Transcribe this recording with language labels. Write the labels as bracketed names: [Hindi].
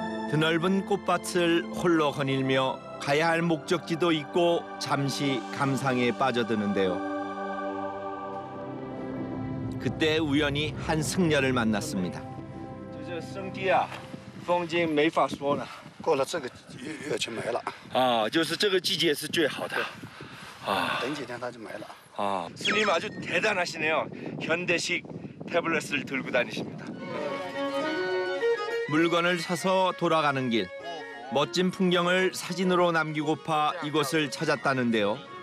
[Korean] 드넓은 꽃밭을 홀로 거닐며 가야 할 목적지도 있고 잠시 감상에 빠져드는데요. 그때 우연히 한 승려를 만났습니다. [Chinese] 这生地啊，风景没法说了。过了这个月就没了，就是这个季节是最好的。等几天它就没了。 [Korean] 스님 아주 대단하시네요. 현대식 태블릿을 들고 다니십니다. 물건을 사서 돌아가는 길. 멋진 풍경을 사진으로 남기고파 이곳을 찾았다는데요.